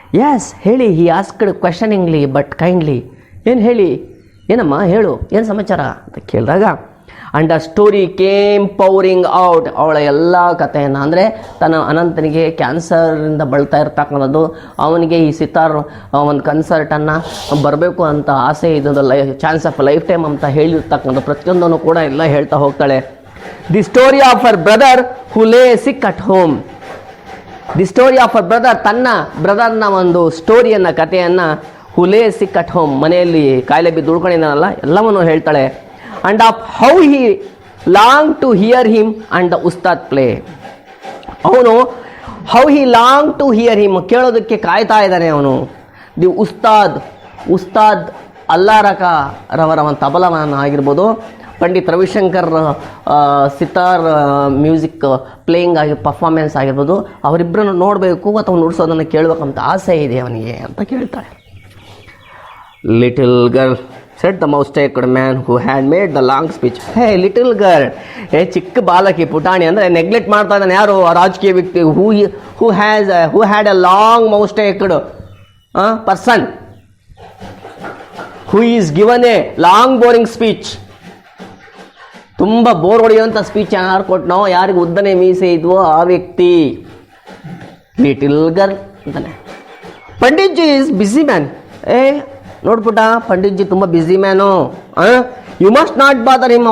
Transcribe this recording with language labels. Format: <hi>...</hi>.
<kn>S ಹೇಳಿ,</kn> <en>he asked questioningly but kindly,</en> <kn>ಏನು ಹೇಳಿ, ಏನಮ್ಮ ಹೇಳು, ಏನು ಸಮಾಚಾರ ಅಂತ ಕೇಳಿದಾಗ,</kn> <en>and a story came pouring out,</en> <kn>ಅವಳ ಎಲ್ಲ ಕಥೆಯನ್ನು, ಅಂದರೆ ತನ್ನ ಅನಂತನಿಗೆ ಕ್ಯಾನ್ಸರಿಂದ ಬಳಲ್ತಾ ಇರ್ತಕ್ಕಂಥದ್ದು, ಅವನಿಗೆ ಈ ಸಿತಾರ್ ಒಂದು ಕನ್ಸರ್ಟನ್ನು ಬರಬೇಕು ಅಂತ ಆಸೆ ಇದ್ದದ್ದು,</kn> <en>chance of lifetime</en> <kn>ಅಂತ ಹೇಳಿರ್ತಕ್ಕಂಥ ಪ್ರತಿಯೊಂದನ್ನು ಕೂಡ ಎಲ್ಲ ಹೇಳ್ತಾ ಹೋಗ್ತಾಳೆ.</kn> <en>The story of her brother who lay sick at home. The story of her brother,</en> <kn>ತನ್ನ ಬ್ರದರ್ನ ಒಂದು ಸ್ಟೋರಿಯನ್ನು, ಕಥೆಯನ್ನು,</kn> <en>who lay sick at home,</en> <kn>ಮನೆಯಲ್ಲಿ ಕಾಯಿಲೆ ಬಿದ್ದು ಉಳ್ಕೊಂಡಿದ್ದಾನಲ್ಲ, ಎಲ್ಲವನ್ನು ಹೇಳ್ತಾಳೆ.</kn> <en>And of how he longed to hear him and the ustad play.</en> <kn>ಅವನು</kn> <en>how he longed to hear him,</en> <kn>ಕೇಳೋದಕ್ಕೆ ಕಾಯ್ತಾ ಇದ್ದಾನೆ ಅವನು. ದಿ ಉಸ್ತಾದ್ ಉಸ್ತಾದ್ ಅಲ್ಲಾರಕ ರವರ ಒಂದು ತಬಲವನ್ನು ಆಗಿರ್ಬೋದು, ಪಂಡಿತ್ ರವಿಶಂಕರ್ ಸಿತಾರ್ ಮ್ಯೂಸಿಕ್ ಪ್ಲೇಯಿಂಗ್ ಆಗಿ ಪರ್ಫಾರ್ಮೆನ್ಸ್ ಆಗಿರ್ಬೋದು, ಅವರಿಬ್ಬರನ್ನು ನೋಡಬೇಕು ಅಥವಾ ನುಡಿಸೋದನ್ನು ಕೇಳಬೇಕಂತ ಆಸೆ ಇದೆ ಅವನಿಗೆ ಅಂತ ಕೇಳ್ತಾಳೆ.</kn> <en>Little girl said the mouse-staked man who had made the long speech. Hey little girl,</en> <kn>ಚಿಕ್ಕ ಬಾಲಕಿ ಪುಟಾಣಿ ಅಂದರೆ ನೆಗ್ಲೆಕ್ಟ್ ಮಾಡ್ತಾ ಇದ್ದಾನೆ ಯಾರು, ರಾಜಕೀಯ ವ್ಯಕ್ತಿ</kn> <en>who had a long mouse-staked person who is given a long boring speech.</en> <kn>ತುಂಬ ಬೋರ್ ಹೊಡೆಯುವಂಥ ಸ್ಪೀಚ್ ಯಾರು ಕೊಟ್ಟನೋ, ಯಾರಿಗೆ ಉದ್ದನೆ ಮೀಸೆ ಇದ್ವೋ ಆ ವ್ಯಕ್ತಿ</kn> <en>little girl</en> <kn>ಅಂತಾನೆ.</kn> <en>Pandit ji is busy man.</en> <kn>ನೋಡ್ಬಿಟ್ಟ, Pandit G ತುಂಬ busy man,</kn> <en>You must not bother him.</en>